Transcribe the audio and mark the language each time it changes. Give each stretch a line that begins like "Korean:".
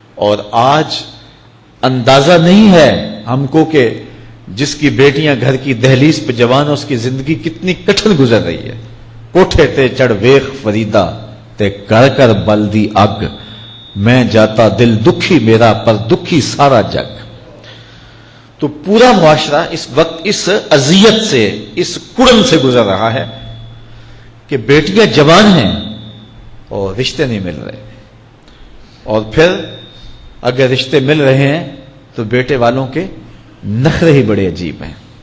Urdu: اور آج اندازہ نہیں ہے ہم کو کہ جس کی بیٹیاں گھر کی دہلیز پہ جوان اس کی زندگی کتنی کٹھن گزر رہی ہے.
Punjabi: کوٹھے تے چڑھ ویخ فریدا تے کر کر بلدی اگ، میں جاتا دل دکھی میرا پر دکھی سارا جگ.
Urdu: تو پورا معاشرہ اس وقت اس اذیت سے، اس کڑن سے گزر رہا ہے کہ بیٹیاں جوان ہیں اور رشتے نہیں مل رہے، اور پھر اگر رشتے مل رہے ہیں تو بیٹے والوں کے نخرے ہی بڑے عجیب ہیں.